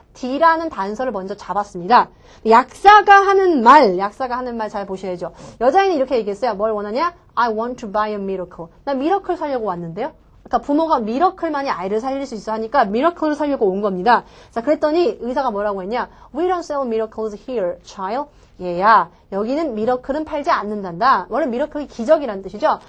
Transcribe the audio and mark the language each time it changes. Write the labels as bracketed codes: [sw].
[ko] D라는 단서를 먼저 잡았습니다. 약사가 하는 말 잘 보셔야죠. 여자애는 이렇게 얘기했어요. 뭘 원하냐? [en] I want to buy a miracle. [ko] 나 미러클 사려고 왔는데요. 그러니까 부모가 미러클만이 아이를 살릴 수 있어 하니까 미러클을 살려고 온 겁니다. 자, 그랬더니 의사가 뭐라고 했냐? [en] We don't sell miracles here, child. [ko] 얘야, 여기는 미러클은 팔지 않는단다. 원래 미러클이 기적이라는 뜻이죠.